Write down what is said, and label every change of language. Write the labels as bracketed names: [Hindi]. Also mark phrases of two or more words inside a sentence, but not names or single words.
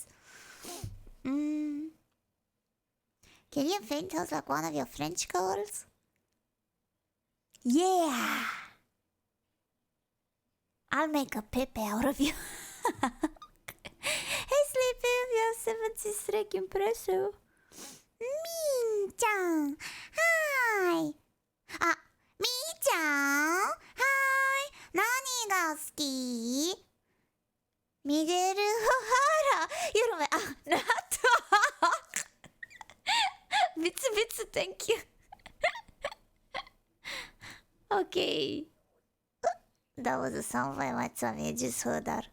[English] Can you faint us like one of your French girls? Yeah! I'll make a Pepe out of you. Hey, Sleepy, you're 70 streak impressive. Mii-chan! Hi! Mii-chan! Hi! [Japanese] 何が好き? [English] Miguel O'Hara! You don't not talk! Bits, thank you. Okay. That was a sound by my tummy, I just heard that.